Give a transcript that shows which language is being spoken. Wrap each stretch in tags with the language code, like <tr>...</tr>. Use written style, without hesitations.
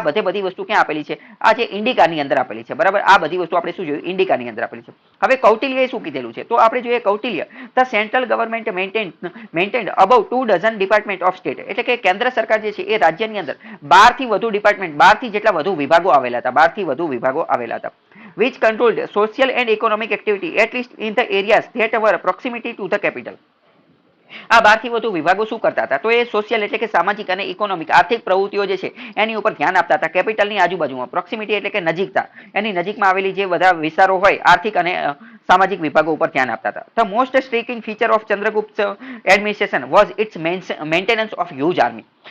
<gu>આ બધી વસ્તુ ક્યાં આપેલી છે? આ જે ઇન્ડિકાની અંદર આપેલી છે, બરાબર. આ બધી વસ્તુ આપણે શું જોયું? ઇન્ડિકાની અંદર આપેલી છે. હવે કૌટિલ્યએ શું કીધેલું છે? તો આપણે જોઈએ Kautilya,</gu> <en>The central government maintained about 2 dozen department of state.</en> <gu>એટલે કે કેન્દ્ર સરકાર જે છે એ રાજ્યની અંદર 12 થી વધુ ડિપાર્ટમેન્ટ, 12 થી જેટલા વધુ વિભાગો આવેલા હતા, 12 થી વધુ વિભાગો આવેલા હતા.</gu> <en>which controlled social and economic activity at least in the areas that were proximity to the capital.</en> <gu>આ 12 થી વધુ વિભાગો શું કરતા હતા? તો એ સોશિયલ એટલે કે સામાજિક અને ઇકોનોમિક આર્થિક પ્રવૃત્તિઓ જે છે એની ઉપર ધ્યાન આપતા હતા. કેપિટલની આજુબાજુમાં, પ્રોક્સિમિટી એટલે કે નજીકતા, એની નજીકમાં આવેલી જે બધા વિસ્તારો હોય આર્થિક અને સામાજિક વિભાગો ઉપર ધ્યાન આપતા હતા.</gu> <en>The most striking feature of Chandragupta administration was its maintenance of huge army.</en>